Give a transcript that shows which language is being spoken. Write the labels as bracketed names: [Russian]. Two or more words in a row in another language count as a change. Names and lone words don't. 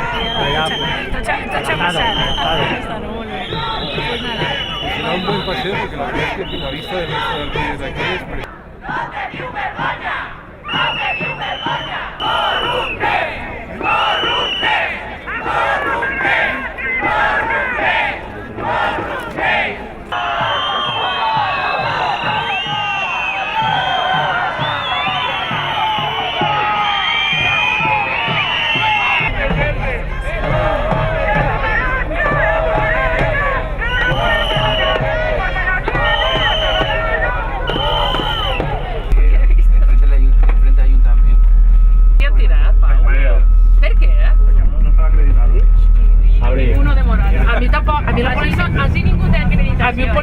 [Catalan] Tots ha passat. Està molt bé. [Spanish] Pues nada. Será un buen paseo porque la verdad es que la vista del resto del país de aquí es preciosa. [Catalan] No teniu vergonya! No teniu vergonya! Corruptes! Corruptes! Corruptes! Corruptes! Corruptes! [Spanish] A mí un